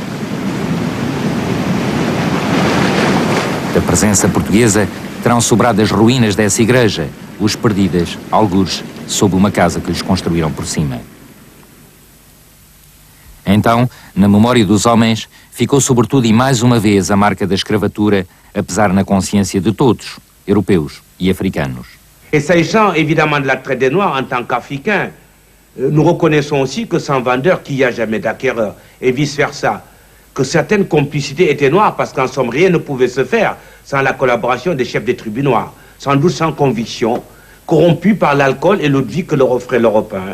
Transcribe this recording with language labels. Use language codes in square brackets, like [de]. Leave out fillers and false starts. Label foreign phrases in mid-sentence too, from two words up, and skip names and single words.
[pt] Da presença portuguesa terão sobrado as ruínas dessa igreja, os perdidas, algures, sob uma casa que lhes construíram por cima. Então, na memória dos homens, ficou sobretudo e mais uma vez a marca da escravatura, a pesar na consciência de todos, europeus e africanos. [fr] Et s'agissant évidemment de la traite des Noirs en tant qu'Africains, nous reconnaissons aussi que sans vendeur, qu'il n'y a jamais d'acquéreur, et vice-versa. Que certaines complicités étaient noires parce qu'en somme rien ne pouvait se faire sans la collaboration des chefs des tribus noirs, sans doute sans conviction, corrompus par l'alcool et l'eau de vie que leur offrait l'Européen.